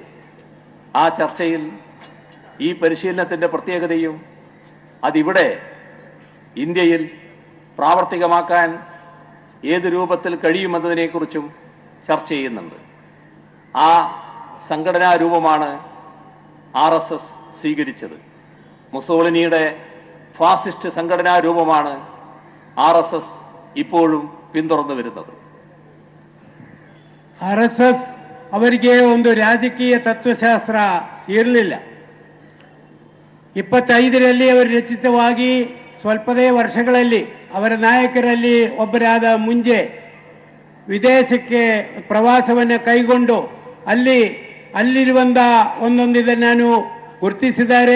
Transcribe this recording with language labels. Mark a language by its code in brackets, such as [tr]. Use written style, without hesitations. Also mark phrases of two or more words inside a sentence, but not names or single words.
[ml] ആ ചർച്ചയിൽ ഈ പരിശീലനത്തിൻ്റെ പ്രത്യേകതയും അതിവിടെ ഇന്ത്യയിൽ പ്രാവർത്തികമാക്കാൻ ഏത് രൂപത്തിൽ കഴിയുമെന്നതിനെക്കുറിച്ചും ചർച്ച ചെയ്യുന്നുണ്ട്. ആ സംഘടനാ രൂപമാണ് RSS സ്വീകരിച്ചത്. മുസോളിനിയുടെ ഫാസിസ്റ്റ് സംഘടനാ രൂപമാണ് RSS ഇപ്പോഴും പിന്തുടർന്നു വരുന്നത്. [kn] RSS ಅವರಿಗೆ ಒಂದು ರಾಜಕೀಯ ತತ್ವಶಾಸ್ತ್ರ ಇರಲಿಲ್ಲ. 25ರಲ್ಲಿ ಅವರು ರಚಿತವಾಗಿ ಸ್ವಲ್ಪದೇ ವರ್ಷಗಳಲ್ಲಿ ಅವರ ನಾಯಕರಲ್ಲಿ ಒಬ್ಬರಾದ ಮುಂಜೆ ವಿದೇಶಕ್ಕೆ ಪ್ರವಾಸವನ್ನು ಕೈಗೊಂಡು ಅಲ್ಲಿರುವಂಥ ಒಂದೊಂದು ಇದನ್ನು ಗುರುತಿಸಿದ್ದಾರೆ.